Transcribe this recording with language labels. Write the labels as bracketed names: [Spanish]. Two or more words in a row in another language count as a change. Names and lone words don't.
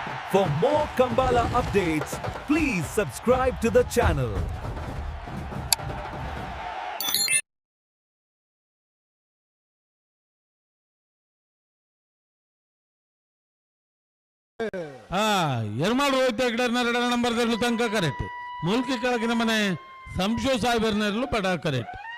[English] For more Kambala updates, please subscribe to the channel. [Tulu] ಯರ್ಮಾಳ್ ರೋಹಿತ್ ಹೆಗ್ಡರ್ನ 2 ನಂಬರ್ದಲ್ಲೂ ತನಕ ಕರೆಕ್ಟ್. ಮುಲ್ಕಿ ಕೆಳಗಿನ ಮನೆ ಸಂಶೋ ಸಾಹೇಬರ್ನಲ್ಲೂ ಬಡ ಕರೆಕ್ಟ್.